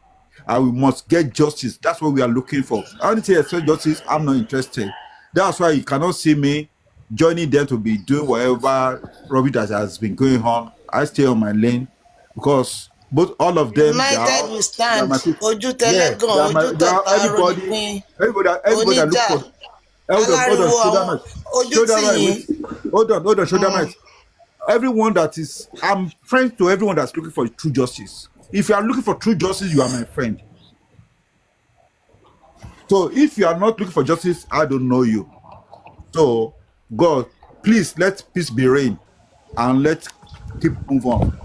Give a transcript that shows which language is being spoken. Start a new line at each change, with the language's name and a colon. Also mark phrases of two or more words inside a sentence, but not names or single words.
English: And we must get justice. That's what we are looking for. Until I expect justice, I'm not interested. That's why you cannot see me joining them to be doing whatever rubbish that has been going on. I stay on my lane because all of them, United we they are stand. my people.
Yoruba: Ojú
English: Yeah,
Yoruba: tẹlẹ́gàn, ojú
English: they are
Yoruba: tọ̀tà aró
English: everybody
Yoruba: nípín.
English: that look
Yoruba: Oníjà,
English: for. Hold on,
Yoruba: aláriwo
English: shoulder
Yoruba: àwọn
English: mic.
Yoruba: ojú
English: Shoulder
Yoruba: tì
English: mic,
Yoruba: yín.
English: wait. Hold on, shoulder mic. Everyone that is, I'm friends to everyone that's looking for true justice. If you are looking for true justice, you are my friend. So if you are not looking for justice, I don't know you. So God, please let peace be reign and let's keep move on.